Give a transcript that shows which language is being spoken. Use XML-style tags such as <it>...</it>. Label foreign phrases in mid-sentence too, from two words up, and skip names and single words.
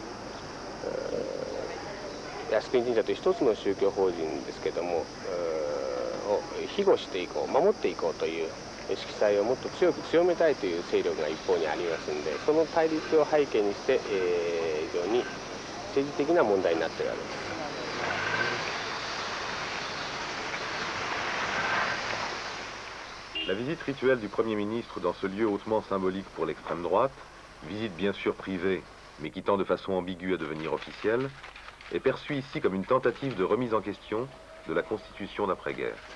<ja>靖国神社という一つの宗教法人ですけどもを庇護していこう、守っていこうという色彩をもっと強く強めたいという勢力が一方にありますので、その対立を背景にして、非常に政治的な問題になっているわけです。</ja> <fr>La visite rituelle du Premier ministre dans ce lieu hautement symbolique pour l'extrême droite, visite bien sûr privée, mais qui tend de façon ambiguë à devenir officielle, est perçue ici comme une tentative de remise en question de la constitution d'après-guerre.</fr>